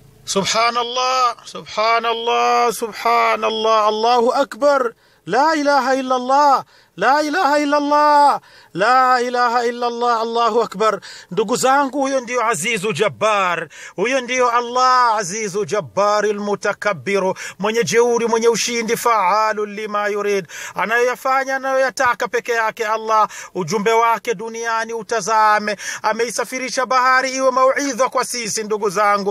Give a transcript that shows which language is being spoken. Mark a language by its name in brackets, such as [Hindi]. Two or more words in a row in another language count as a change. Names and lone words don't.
[Arabic] سبحان الله سبحان الله سبحان الله. الله أكبر. لا إله إلا الله لا إله إلا الله لا إله إلا الله. الله أكبر. [Swahili] ndugu zangu, huyo ndio [Arabic] عزيز جبار, [Swahili] huyo ndio [Arabic] الله عزيز جبار المتكبر, [Swahili] mwenye jeuri, mwenye ushindi, [Arabic] فعال لما يريد, [Swahili] anayoyafanya anayoyataka peke yake Allah. Ujumbe wake duniani utazame, ameisafirisha bahari iwe mauidha kwa sisi ndugu zangu.